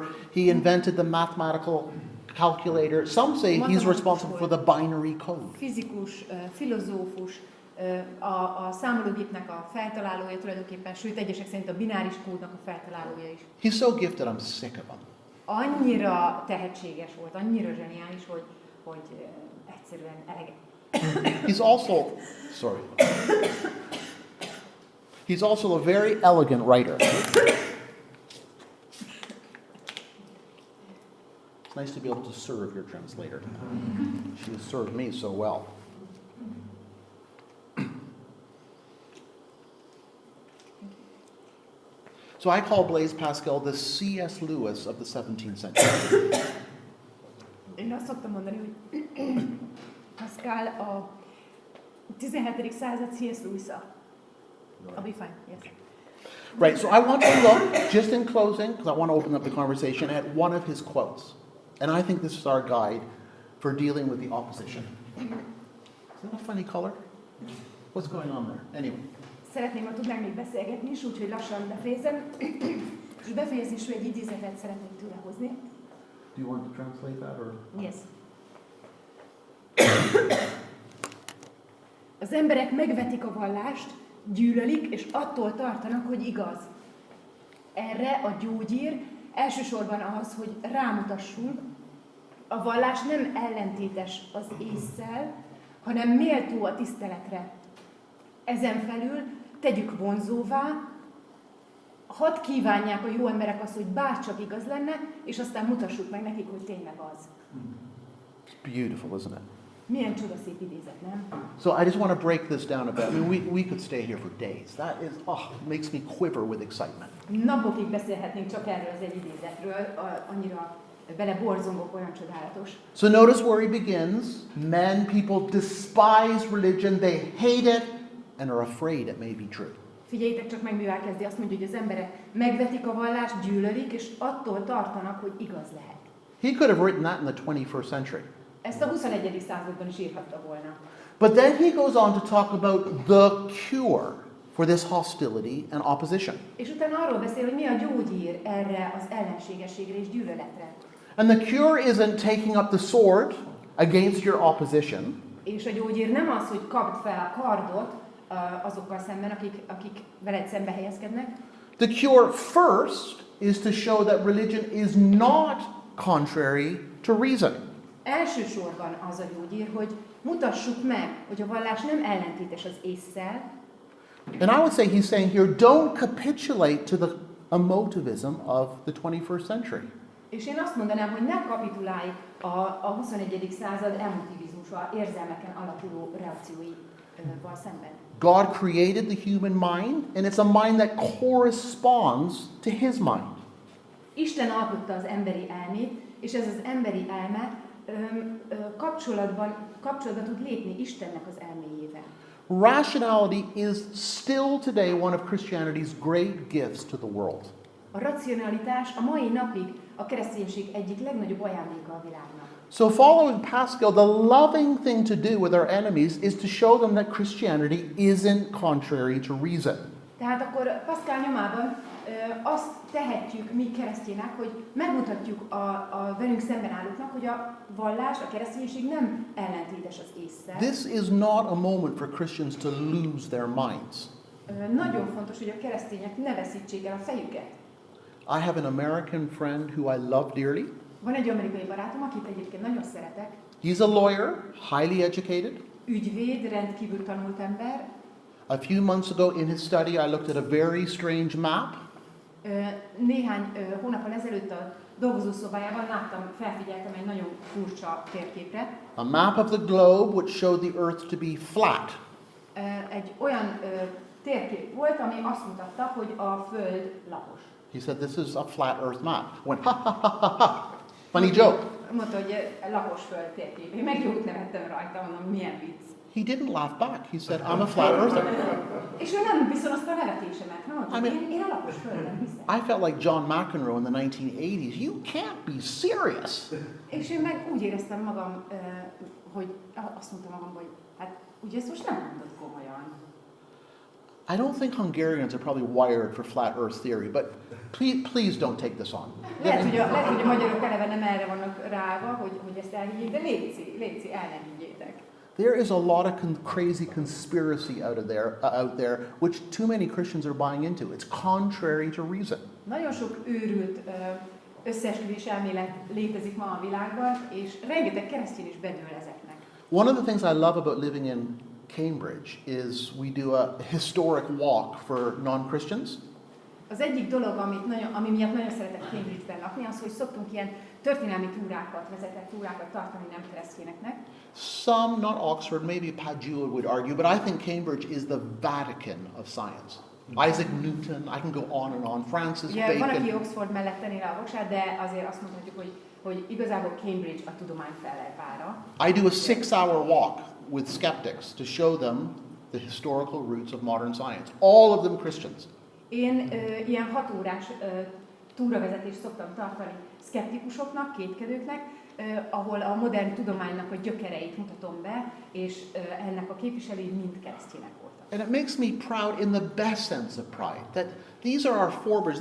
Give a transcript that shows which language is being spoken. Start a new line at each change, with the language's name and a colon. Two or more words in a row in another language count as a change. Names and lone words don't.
English: He invented the mathematical calculator. Some say he's responsible for the binary code.
Hungarian: Fizikus, filozófus, a számológépnek a feltalálója tulajdonképpen, sőt egyesek szerint a bináris kódnak a feltalálója is.
English: He's so gifted, I'm sick of him.
Hungarian: Annyira tehetséges volt, annyira zseniális, hogy egyszerűen elege.
English: He's also a very elegant writer. It's nice to be able to serve your translator. She has served me so well. So I call Blaise Pascal the C.S. Lewis of the 17th century.
Hungarian: Én azt szoktam mondani, hogy Pascal a 17. század C.S. Lewis-a.
English: I'll be fine, yes. Right, so I want to look, just in closing, because I want to open up the conversation, at one of his quotes. And I think this is our guide for dealing with the opposition. Is that a funny color? What's going on there? Anyway.
Hungarian: Szeretném, ha tudnánk még beszélgetni is, úgyhogy lassan befejezem. És befejezésül egy idézetet szeretnék tőle hozni.
English: Do you want to translate that, or? Yes.
Hungarian: Az emberek megvetik a vallást, gyűlölik, és attól tartanak, hogy igaz. Erre a gyógyír elsősorban az, hogy rámutassunk, a vallás nem ellentétes az ésszel, hanem méltó a tiszteletre. Ezen felül tegyük vonzóvá, hadd kívánják a jó emberek azt, hogy bárcsak igaz lenne, és aztán mutassuk meg nekik, hogy tényleg az.
English: It's beautiful, isn't it?
Hungarian: Milyen csodaszép idézet, nem?
English: So I just want to break this down a bit. I mean, we could stay here for days. That is, makes me quiver with excitement.
Hungarian: Napokig beszélhetnénk csak erről az egy idézetről, annyira beleborzongok, olyan csodálatos.
English: So notice where he begins. Men, people despise religion, they hate it, and are afraid it may be true.
Hungarian: Figyeljétek csak meg, mivel kezdi. Azt mondja, hogy az emberek megvetik a vallást, gyűlölik, és attól tartanak, hogy igaz lehet.
English: He could have written that in the 21st century.
Hungarian: Ezt a 21. században is írhatta volna.
English: But then he goes on to talk about the cure for this hostility and opposition.
Hungarian: És utána arról beszél, hogy mi a gyógyír erre az ellenségességre és gyűlöletre.
English: And the cure isn't taking up the sword against your opposition.
Hungarian: És a gyógyír nem az, hogy kapd fel a kardot azokkal szemben, akik veled szembe helyezkednek.
English: The cure first is to show that religion is not contrary to reason.
Hungarian: Elsősorban az a gyógyír, hogy mutassuk meg, hogy a vallás nem ellentétes az ésszel.
English: And I would say he's saying here, don't capitulate to the emotivism of the 21st century.
Hungarian: És én azt mondanám, hogy ne kapitulálj a 21. század emotivizmusa, érzelmeken alapuló reakcióival szemben.
English: God created the human mind, and it's a mind that corresponds to his mind.
Hungarian: Isten alkotta az emberi elmét, és ez az emberi elme kapcsolatba tud lépni Istennek az elméjével.
English: Rationality is still today one of Christianity's great gifts to the world.
Hungarian: A racionalitás a mai napig a kereszténység egyik legnagyobb ajándéka a világnak.
English: So following Pascal, the loving thing to do with our enemies is to show them that Christianity isn't contrary to reason.
Hungarian: Tehát akkor Pascal nyomában azt tehetjük mi keresztények, hogy megmutatjuk a velünk szemben állóknak, hogy a vallás, a kereszténység nem ellentétes az ésszel.
English: This is not a moment for Christians to lose their minds.
Hungarian: Nagyon fontos, hogy a keresztények ne veszítsék el a fejüket.
English: I have an American friend who I love dearly.
Hungarian: Van egy amerikai barátom, akit egyébként nagyon szeretek.
English: He's a lawyer, highly educated.
Hungarian: Ügyvéd, rendkívül tanult ember.
English: A few months ago in his study, I looked at a very strange map.
Hungarian: Néhány hónappal ezelőtt a dolgozószobájában felfigyeltem egy nagyon furcsa térképre.
English: A map of the globe which showed the earth to be flat.
Hungarian: Egy olyan térkép volt, ami azt mutatta, hogy a Föld lapos.
English: He said, "This is a flat earth map." Went, ha ha ha ha ha. Funny joke.
Hungarian: Mondta, hogy lapos Föld térkép. Én meg jót nevettem rajta, mondom, milyen vicc.
English: He didn't laugh back. He said, "I'm a flat earther."
Hungarian: És ő nem viszonozta a nevetésemet. Mondta, én a lapos Földön hiszem.
English: I felt like John McEnroe in the 1980s. You can't be serious.
Hungarian: És én meg úgy éreztem magam, hogy azt mondtam magam, hogy hát ugye ezt most nem mondod komolyan.
English: I don't think Hungarians are probably wired for flat earth theory, but please don't take this on.
Hungarian: Lehet, hogy a magyarok eleve nem erre vannak ráva, hogy ezt elhiggyék, de léci, el nem higgyétek.
English: There is a lot of crazy conspiracy out there, which too many Christians are buying into. It's contrary to reason.
Hungarian: Nagyon sok őrült összeesküvés elmélet létezik ma a világban, és rengeteg keresztény is bedől ezeknek.
English: One of the things I love about living in Cambridge is we do a historic walk for non-Christians.
Hungarian: Az egyik dolog, ami miatt nagyon szeretek Cambridge-ben lakni, az, hogy szoktunk ilyen történelmi vezetett túrákat tartani nem keresztényeknek.
English: Some, not Oxford, maybe Padua would argue, but I think Cambridge is the Vatican of science. Isaac Newton, I can go on and on, Francis Bacon.
Hungarian: Van, aki Oxford mellett tenné rá a voksát, de azért azt mondhatjuk, hogy igazából Cambridge a tudomány fellepára.
English: I do a 6-hour walk with skeptics to show them the historical roots of modern science. All of them Christians.
Hungarian: Én ilyen 6 órás túravezetést szoktam tartani szkeptikusoknak, kétkedőknek, ahol a modern tudománynak a gyökereit mutatom be, és ennek a képviselői mind keresztények voltak.
English: And it makes me proud in the best sense of pride that these are our forebears.